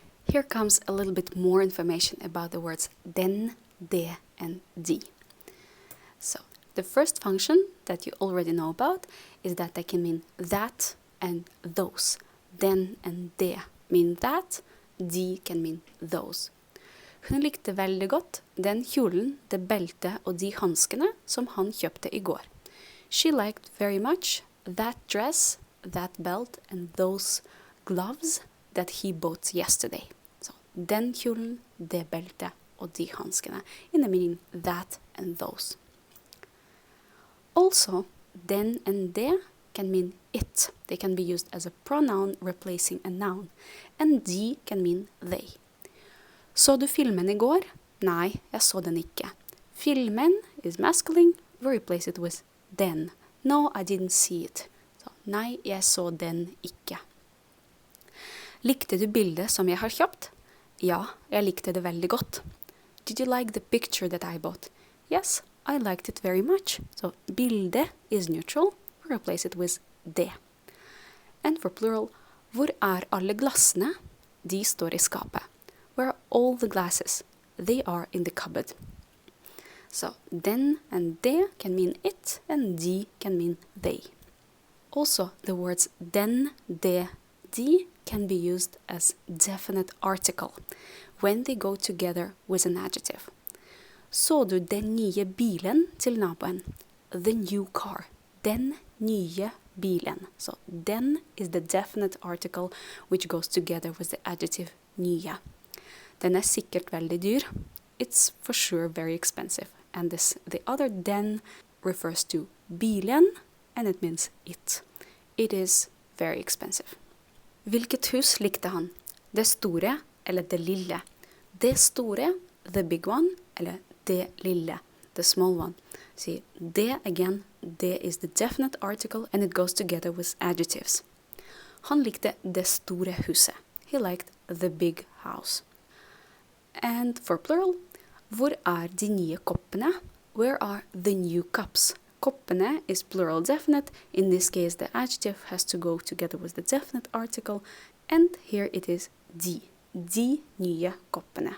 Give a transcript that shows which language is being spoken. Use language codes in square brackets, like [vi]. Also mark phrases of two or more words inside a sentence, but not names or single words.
[en] Here comes a little bit more information about the words den, det, and de. So, the first function that you already know about is that they can mean that and those. Den and det mean that, de can mean those. [no] Hun likte veldig godt den kjolen, det beltet og de hanskene som han kjøpte I går. [en] She liked very much that dress, that belt and those gloves that he bought yesterday. [no] Så den kjolen, det beltet og de hanskene. [en] In the meaning that and those. Also, den and det can mean it. They can be used as a pronoun replacing a noun. And de can mean they. [no] Så du filmen I går? Nei, jeg så den ikke. [en] Filmen is masculine. We replace it with den. No, I didn't see it. [no] Så, nei, jeg så den ikke. Likte du bildet som jeg har kjøpt? Ja, jeg likte det veldig godt. [en] Did you like the picture that I bought? Yes, I liked it very much. So, bildet is neutral. We replace it with det. And for plural, [no] hvor alle glassene? De står I skapet. [en] Where are all the glasses? They are in the cupboard. So, den and det can mean it, and de can mean they. Also, the words [no] den, det, de [en] can be used as definite article when they go together with an adjective. [no] Så du den nye bilen til naboen? [en] The new car. [no] Den nye bilen. [en] So, den is the definite article which goes together with the adjective nye. [no] Den sikkert veldig dyr. [en] It's for sure very expensive. And the other den refers to bilen, and it means it. It is very expensive. [no] Hvilket hus likte han? Det store eller det lille? Det store, [en] the big one, [no] eller det lille, [en] the small one. See, det again, det is the definite article, and it goes together with adjectives. [no] Han likte det store huset. [en] He liked the big house. And for plural, [no] hvor de nye koppene? [en] Where are the new cups? Koppene is plural definite. In this case, the adjective has to go together with the definite article. And here it is de. [no] De nye koppene.